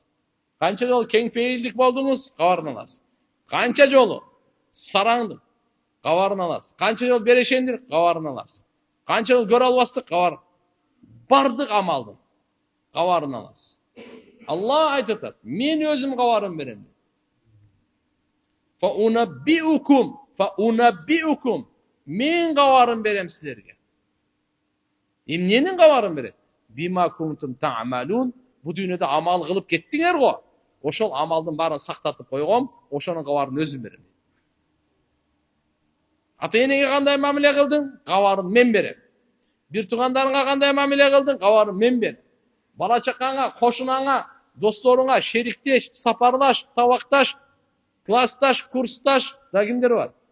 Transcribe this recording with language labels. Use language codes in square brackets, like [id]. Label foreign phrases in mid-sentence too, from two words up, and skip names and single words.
[ky] Канча жолу кеңпейилдик болдуңуз? Кабарын аласыз. Канча жолу сараңдык? Кабарын аласыз. Канча жолу берешендик? Кабарын аласыз. Канча жолу көрө албастык? Кабар. Бардык амалдын кабарын аласыз. Алла айтып атат, мен өзүм кабарын берем. [ar] فأنبئكم. [ky] Мен кабарын берем силерге. Эмненин кабарын берет? [ar] بما كنتم تعملون. [ky] Бу дүйнөдө амал кылып кеттиңер го. Ошол амалдын баарын сактатып койгом, ошонун кабарын өзүм берем. Ата-энеге кандай мамиле кылдың? Кабарын мен берем. Bir тугандарыңа кандай мамиле кылдың? Кабарын мен берем. Бала чакаңа, кошунаңа, досторуңа, шериктеш, сапарлаш, табакташ, классташ, курсташ, да кимдер бар?